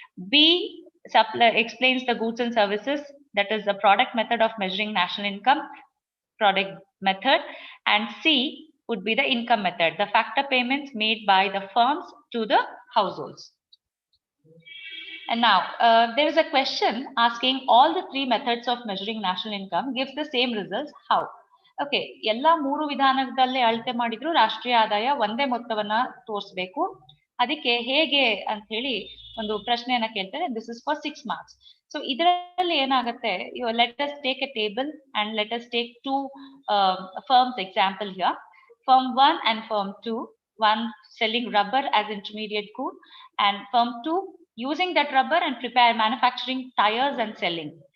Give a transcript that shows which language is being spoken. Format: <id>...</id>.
<en>B explains the goods and services, that is the product method of measuring national income, product method, and C would be the income method, the factor payments made by the firms to the households. And now there is a question asking all the three methods of measuring national income gives the same results. How?</en> <kn>Okay, ಎಲ್ಲ ಮೂರು ವಿಧಾನದಲ್ಲಿ ಅಳತೆ ಮಾಡಿದ್ರು ರಾಷ್ಟ್ರೀಯ ಆದಾಯ ಒಂದೇ ಮೊತ್ತವನ್ನ ತೋರಿಸಬೇಕು. ಅದಕ್ಕೆ ಹೇಗೆ ಅಂತ ಹೇಳಿ ಒಂದು ಪ್ರಶ್ನೆಯನ್ನ ಕೇಳ್ತಾರೆ.</kn> <en>This is for 6 marks. So</en> <kn>ಇದರಲ್ಲಿ ಏನಾಗುತ್ತೆ,</kn> <en>let us take a table and let us take two firms example here. Firm 1 and firm 2. One selling rubber as intermediate good, and firm 2 using that rubber and manufacturing tires and selling.</en>